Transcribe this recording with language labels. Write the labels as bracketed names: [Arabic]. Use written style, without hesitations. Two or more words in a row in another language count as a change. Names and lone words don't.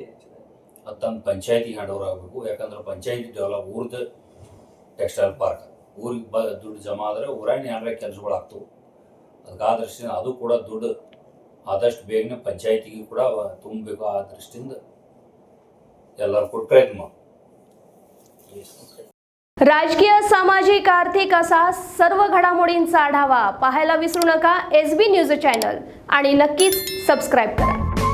[Kannada] ಅದು ತನ್ನ ಪಂಚಾಯತಿಗೆ [English] hand over [Kannada] ಆಗಬೇಕು. ಯಾಕಂದ್ರೆ ಪಂಚಾಯತಿ ಡೆವಲಪ್ ಊರ್ದು [English] textile park [Kannada] ಊರಿಗೆ ದುಡ್ಡು ಜಮಾ ಆದರೆ ಊರಾಗ ಏನಾರ ಕೆಲಸಗಳು ಆಗ್ತವೆ. ಅದಕ್ಕೆ ಆ ದೃಷ್ಟಿಯಿಂದ ಅದು ಕೂಡ ದುಡ್ಡು ಆದಷ್ಟು ಬೇಗನೆ ಪಂಚಾಯತಿಗೆ ಕೂಡ ತುಂಬಬೇಕು. ಆ ದೃಷ್ಟಿಯಿಂದ ಎಲ್ಲರೂ ಕೂಡ ಪ್ರಯತ್ನ ಮಾಡಿ. [Marathi] राजकीय, सामाजिक, आर्थिक असा सर्व घडामोडींचा आढावा पाहायला विसरू नका SB न्यूज चॅनल आणि नक्कीच सबस्क्राईब करा.